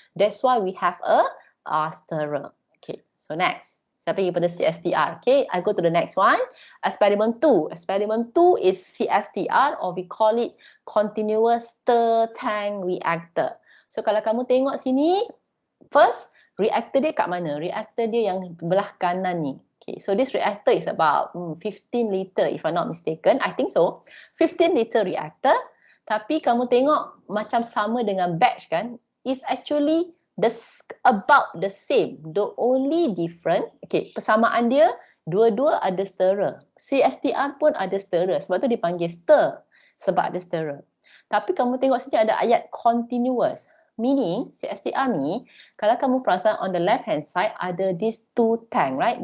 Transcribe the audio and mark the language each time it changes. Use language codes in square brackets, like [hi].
[en] That's why we have a stirrer. Okay, so next. [ms] Saya pergi pada CSTR. [en] Okay, I go to the next one. Experiment 2. Experiment 2 is CSTR or we call it continuous stir tank reactor. [ms] So kalau kamu tengok sini, first, reactor dia kat mana? Reactor dia yang belah kanan ni. [en] Okay, so this reactor is about 15 liter if I'm not mistaken. I think so. 15 liter reactor. [ms] Tapi kamu tengok macam sama dengan batch kan? [en] It's actually about the same. The only different, okay, [ms] persamaan dia, dua-dua ada stirrer. CSTR pun ada stirrer. Sebab tu dipanggil stir. Sebab ada stirrer. Tapi kamu tengok sini ada ayat continuous. Meaning, CSTR ni, kalau kamu perasan [en] on the left hand side, [ms] ada [en] these two tank, right?